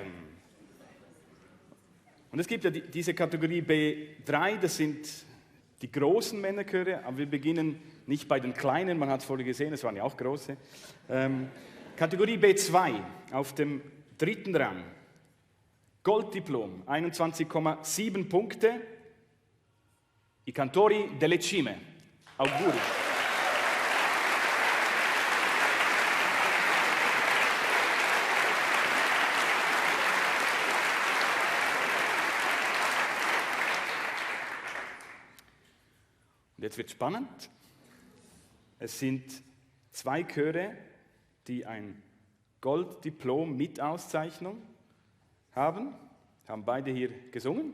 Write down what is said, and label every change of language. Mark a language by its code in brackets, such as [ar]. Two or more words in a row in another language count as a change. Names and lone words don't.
[de] Und es gibt ja diese Kategorie B3, das sind die großen Männerchöre, aber wir beginnen nicht bei den kleinen, man hat es vorhin gesehen, es waren ja auch große. Kategorie B2 auf dem 3. Rang. Golddiplom, 21,7 Punkte. I Cantori delle Cime. Auguri. Und jetzt wird spannend. Es sind 2 Chöre, die ein Golddiplom mit Auszeichnung haben beide hier gesungen.